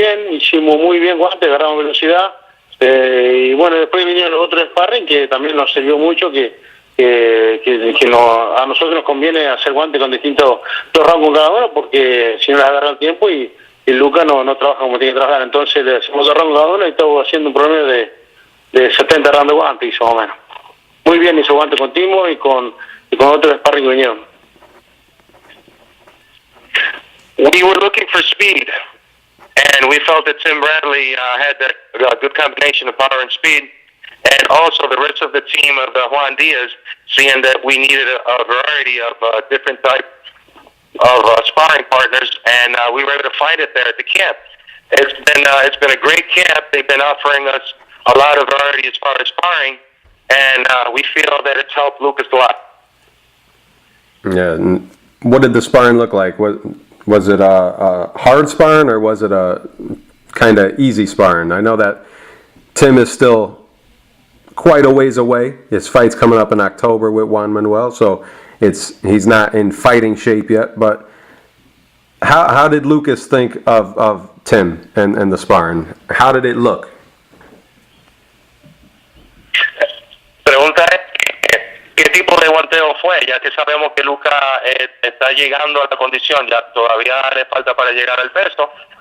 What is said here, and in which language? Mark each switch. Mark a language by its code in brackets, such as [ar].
[es] hicimos muy bien guante, agarramos velocidad y bueno, después vinieron los otros sparring que también nos sirvió mucho a nosotros nos conviene hacer guante con distintos dos rounds con cada uno porque si no les agarra el tiempo y Lucas no trabaja como tiene que trabajar, entonces le hacemos dos rounds cada uno y estamos haciendo un promedio de 70 rounds de guante hizo más o menos. Muy bien hizo guante con Timo y con otros sparring que vinieron. [en] We were looking for speed, and we felt that Tim Bradley had a good combination of power and speed. And also the rest of the team of Juan Diaz, seeing that we needed a variety of different types of sparring partners, and we were able to find it there at the camp. It's been a great camp. They've been offering us a lot of variety as far as sparring, and we feel that it's helped Lucas a lot. Yeah. And what did the sparring look like? Was it a hard sparring or was it a kind of easy sparring? I know that Tim is still quite a ways away. His fight's coming up in October with Juan Manuel, so he's not in fighting shape yet. But how did Lucas think of Tim and the sparring? How did it look? [es] Pregunta es qué tipo de guanteo fue, ya que sabemos que Lucas está llegando a la condición, ya todavía le falta para llegar al peso.